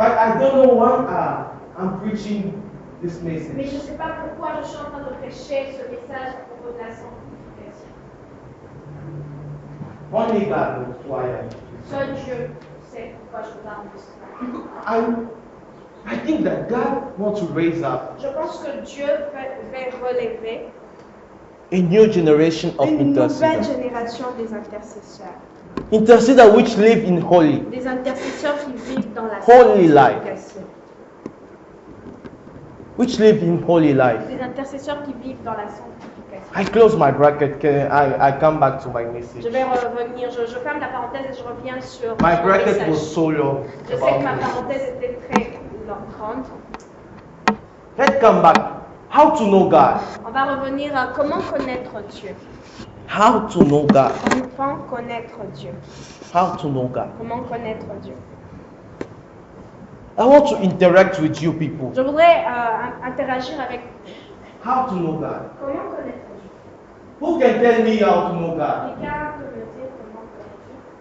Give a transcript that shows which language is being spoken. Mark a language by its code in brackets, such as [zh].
[en] I don't know why I'm preaching this [fr] Mais je ne [en] message. [fr] sais pas pourquoi je suis en train de prêcher ce message à propos de la sanctification. [en] Only God knows why I'm [fr] Seul Dieu sait pourquoi je parle de cela. [en] I think that God wants to raise up [fr] Je pense que Dieu va relever [en] A new generation of [fr] une nouvelle [en] intercessors. [fr] génération des intercesseurs. [en] Intercessors which live in holy. [fr] Des intercesseurs qui vivent dans la [en] Holy life. [fr] sanctification. [en] Which live in holy life. [fr] Des intercesseurs qui vivent dans la sanctification. [en] I close my bracket. I come back to my message. [fr] Je vais revenir, je ferme la parenthèse et je reviens sur [en] My [fr] mon [en] bracket message. was so long. [fr] Je sais que ma parenthèse était très grande. [en] Let's come back. How to know God? [fr] On va revenir à comment connaître Dieu. [en] How to know God? [fr] Comment connaître Dieu. [en] How to know God? [fr] Comment connaître Dieu. [en] I want to interact with you people. [fr] Je voudrais interagir avec [en] How to know God? [fr] comment connaître Dieu. [en] Who can tell me how to know God? [fr] Quelqu'un peut me dire comment connaître Dieu.